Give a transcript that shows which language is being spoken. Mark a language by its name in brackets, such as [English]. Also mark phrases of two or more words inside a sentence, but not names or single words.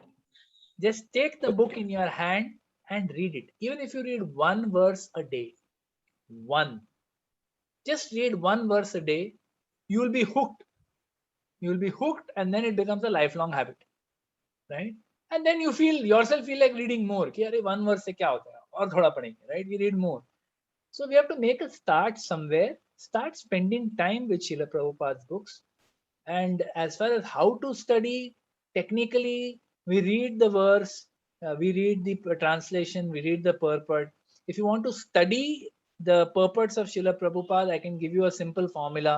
[English] Just take the book in your hand and read it. Even if you read one verse a day, one, just read one verse a day, you will be hooked. You will be hooked, and then it becomes a lifelong habit, right? And then you feel like reading more. [Hindi] कि अरे [English] one verse [Hindi] से क्या होता है? और थोड़ा पढ़ेंगे, [English] right? We read more. So we have to make a start somewhere. Start spending time with Srila Prabhupada's books. And as far as how to study, technically, we read the verse, we read the translation, we read the purport. If you want to study the purports of Srila Prabhupada, I can give you a simple formula.